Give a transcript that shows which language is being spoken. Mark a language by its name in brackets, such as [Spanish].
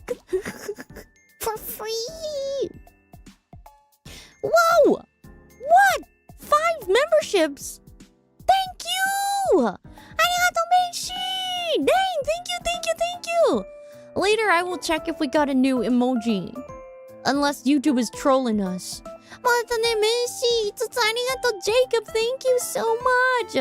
[English] For free? Whoa! What? 5 memberships? Thank you! [Japanese] ありがとう、メイシー! [English] Dang, thank you! Later, I will check if we got a new emoji. Unless YouTube is trolling us. [Japanese] またね、メイシー、5つありがとう、 [English] Jacob, thank you so much!